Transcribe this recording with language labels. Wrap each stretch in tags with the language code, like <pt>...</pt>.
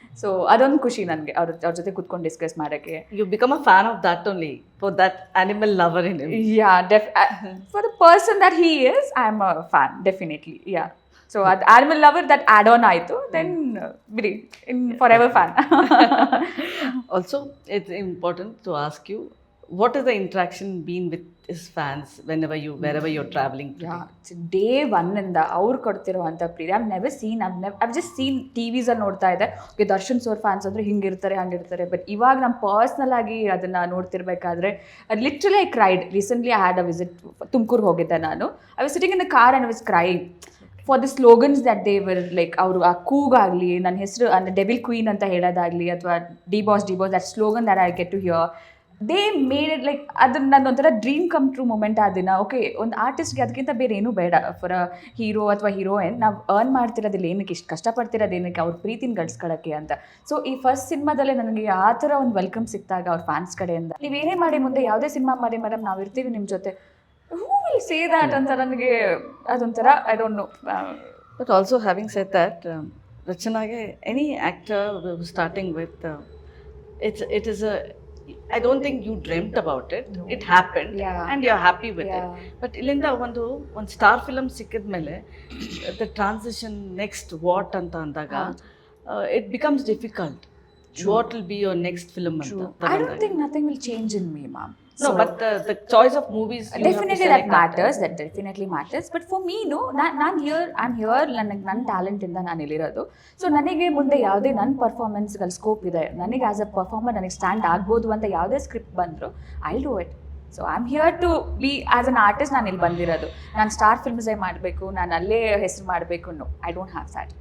<kn>So ಅದೊಂದು ಖುಷಿ ನನಗೆ ಅವ್ರ ಜೊತೆ ಕೂತ್ಕೊಂಡು ಡಿಸ್ಕಸ್ ಮಾಡೋಕ್ಕೆ.</kn> <en>You become a fan of that only for that animal lover in him. For the person that he is, I am a fan definitely. So</en> <kn>ಅದು</kn> <en>animal lover that add on</en> <kn>ಆಯಿತು, then ಬಿಡಿ</kn> <en>In forever fan. Also it's important to ask you, what is the interaction been with his fans wherever you're traveling to?</en> <kn>Day ಒನ್ನಿಂದ ಅವ್ರು ಕೊಡ್ತಿರೋವಂಥ ಪ್ರೀತಿ</kn> <en>I've just seen</en> <kn>TVಸಲ್ಲಿ ನೋಡ್ತಾ ಇದ್ದೆ, okay Darshan sir fans ಅಂದರೆ ಹಿಂಗಿರ್ತಾರೆ ಹಂಗಿರ್ತಾರೆ, but ಇವಾಗ ನಾನು personal ಆಗಿ ಅದನ್ನು ನೋಡ್ತಿರ್ಬೇಕಾದ್ರೆ</kn> <en>Literally I cried. Recently I had a visit,</en> <kn>Tumakuru ಹೋಗಿದ್ದೆ ನಾನು.</kn> <en>I was sitting in the car and I was crying for the slogans that they were like.</en> <kn>ಅವರು ಆ ಕೂಗಾಗಲಿ, ನನ್ನ ಹೆಸರು ಅಂದರೆ ಡೆವಿಲ್ ಕ್ವೀನ್ ಅಂತ ಹೇಳೋದಾಗಲಿ, ಅಥವಾ D boss</kn> <en>that slogan that I get to hear, they made it like</en> <kn>ಅದನ್ನ ನನ್ನೊಂಥರ</kn> <en>dream come true moment</en> <kn>ಆ ದಿನ. ಓಕೆ, ಒಂದು ಆರ್ಟಿಸ್ಟ್ಗೆ ಅದಕ್ಕಿಂತ ಬೇರೆ ಏನೂ ಬೇಡ.</kn> <en>for a hero</en> <kn>ಅಥವಾ ಹೀರೋಯಿನ್ ನಾವು ಅರ್ನ್ ಮಾಡ್ತಿರೋದಿಲ್ಲ ಏನಕ್ಕೆ, ಇಷ್ಟು ಕಷ್ಟಪಡ್ತಿರೋದು ಏನಕ್ಕೆ, ಅವ್ರ ಪ್ರೀತಿನ ಗಳಿಸ್ಕೊಳ್ಳೋಕ್ಕೆ ಅಂತ. ಸೊ ಈ ಫಸ್ಟ್ ಸಿನಿಮಾದಲ್ಲೇ ನನಗೆ ಆ ಥರ ಒಂದು ವೆಲ್ಕಮ್ ಸಿಕ್ತಾಗ ಅವ್ರ ಫ್ಯಾನ್ಸ್ ಕಡೆಯಿಂದ, ನೀವೇನೇ ಮಾಡಿ ಮುಂದೆ ಯಾವುದೇ ಸಿನಿಮಾ ಮಾಡಿ ಮೇಡಮ್ ನಾವು ಇರ್ತೀವಿ ನಿಮ್ಮ ಜೊತೆ,</kn> <en>who will say that</en> <kn>ಅಂತ ನನಗೆ ಅದೊಂಥರ</kn> <en>I don't know. But also having said that, Rachanage, any actor starting with, it is a, I don't think you dreamt about it. No. It happened, and you're happy with it. But</en> <kn>ilinda ಒಂದು star film ಸಿಕ್ಕಿದ್ಮೇಲೆ</kn> <en>the transition next what</en> <kn>ಅಂತ ಅಂದಾಗ</kn> <en>it becomes difficult. What will be your next film anta? I don't think nothing will change in me, ma'am. No, so, but the choice of movies definitely that matters. That definitely matters. But for me, no, I'm here.</en> <kn>ನನಗೆ ನನ್ನ ಟ್ಯಾಲೆಂಟಿಂದ ನಾನು ಇಲ್ಲಿರೋದು. So ನನಗೆ ಮುಂದೆ ಯಾವುದೇ ನನ್ನ ಪರ್ಫಾರ್ಮೆನ್ಸ್ಗಳ scope ಇದೆ, ನನಗೆ</kn> <en>as a performer</en> <kn>ನನಗೆ ಸ್ಟ್ಯಾಂಡ್ ಆಗ್ಬೋದು ಅಂತ ಯಾವುದೇ ಸ್ಕ್ರಿಪ್ಟ್ ಬಂದರು,</kn> <en>I do it. So I am here to be as an artist.</en> <kn>ನಾನು ಇಲ್ಲಿ ಬಂದಿರೋದು, ನಾನು ಸ್ಟಾರ್ ಫಿಲ್ಮ್ಸೇ ಮಾಡಬೇಕು, ನಾನು ಅಲ್ಲೇ ಹೆಸರು ಮಾಡಬೇಕು,</kn> <en>No, I don't have that.</en>